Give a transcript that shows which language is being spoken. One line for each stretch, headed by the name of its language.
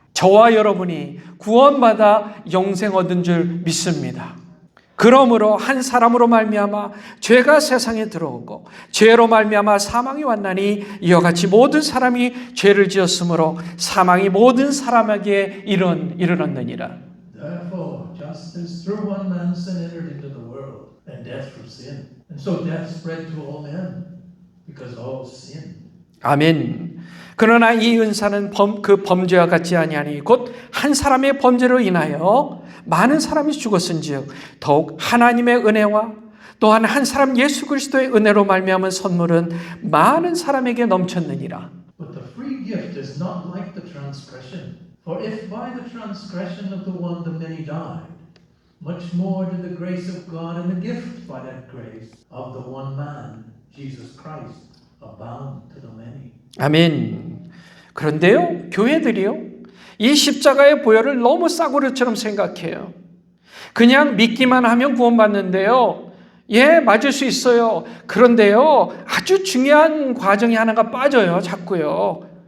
Korean: 저와 여러분이 구원받아 영생 얻은 줄 믿습니다. 그러므로 한 사람으로 말미암아 죄가 세상에 들어오고 죄로 말미암아 사망이 왔나니 이와 같이 모든 사람이 죄를 지었으므로 사망이 모든 사람에게 이르렀느니라.
English: Therefore, just as through one man sin entered into the world, and death through sin, and so death spread to all men, because all sinned.
Korean: 아멘. 그러나 이 은사는 그 범죄와 같지 아니하니 곧 한 사람의 범죄로 인하여 많은 사람이 죽었은즉 더욱 하나님의 은혜와 또한 한 사람 예수 그리스도의 은혜로 말미암은 선물은 많은 사람에게 넘쳤느니라.
English: But the free gift is not like the transgression. For if by the transgression of the one the many died, much more did the grace of God and the gift by that grace of the one man, Jesus Christ, abound to the many.
Korean: 아멘. 그런데요, 교회들이요, 이 십자가의 보혈을 너무 싸구려처럼 생각해요. 그냥 믿기만 하면 구원받는데요. 예, 맞을 수 있어요. 그런데요, 아주 중요한 과정이 하나가 빠져요, 자꾸요.